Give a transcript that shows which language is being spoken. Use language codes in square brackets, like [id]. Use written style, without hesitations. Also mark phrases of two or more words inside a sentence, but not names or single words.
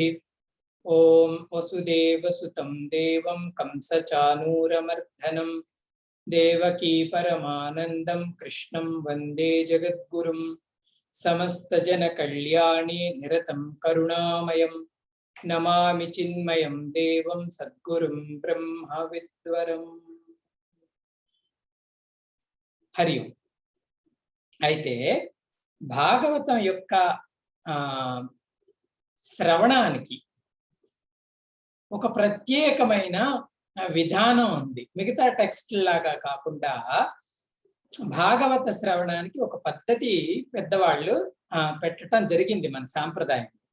[sa] ओम वसुदेवसुतं देवं कंसचानूरमर्दनं देवकी परमानन्दं कृष्णं वन्दे जगद्गुरुं। समस्त जन कल्याणी निरतं करुणामयं नमामि चिन्मयं देवं सद्गुरुं ब्रह्म विद्वरं। हरि ओम। [te] అయితే భాగవతం యొక్క శ్రవణానికి ఒక ప్రత్యేకమైన విధానం ఉంది. మిగతా టెక్స్ట్ లాగా కాకుండా భాగవత శ్రవణానికి ఒక పద్ధతి పెద్దవాళ్ళు పెట్టడం జరిగింది మన సాంప్రదాయం.